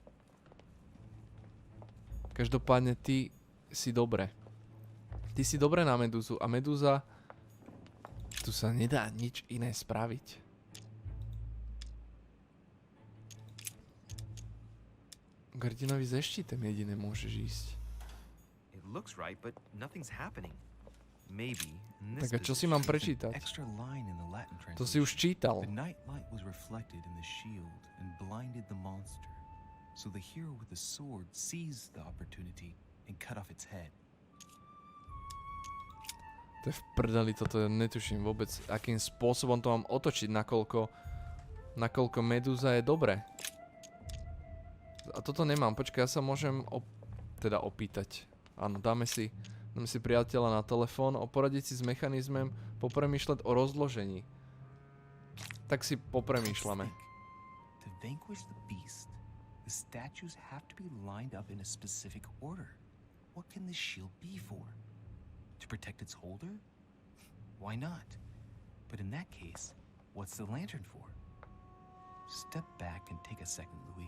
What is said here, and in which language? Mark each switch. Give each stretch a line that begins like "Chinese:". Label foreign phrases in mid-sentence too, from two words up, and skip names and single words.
Slovak: Každopádne ty si dobre. Ty si dobre na medúzu a medúza... Tu sa nedá nič iné spraviť. K Hrdinovi ze štítem jediné môžeš ísť.
English: It looks right, but nothing's happening. Maybe in
Slovak: Tak
English: this
Slovak: a čo si mám
English: position,
Slovak: prečítať?
English: an extra line in the Latin
Slovak: To si už čítal.
English: The night light was reflected in the shield and blinded the monster. So the hero with the sword seized the opportunity and cut off its head.
Slovak: To je v prdeli, toto netuším vôbec, akým spôsobom to mám otočiť, nakoľko medúza je dobre. A toto nemám, počkaj, ja sa môžem teda opýtať. Áno, dáme si priateľa na telefón, poradiť si s mechanizmem, popremýšľať o rozložení. Tak si popremýšľame.
English: To vanquish the beast, the statues have to be lined up in a specific order. What can this shield be for? To protect its holder? Why not? But in that case, what's the lantern for? Step back and take a second, Louis.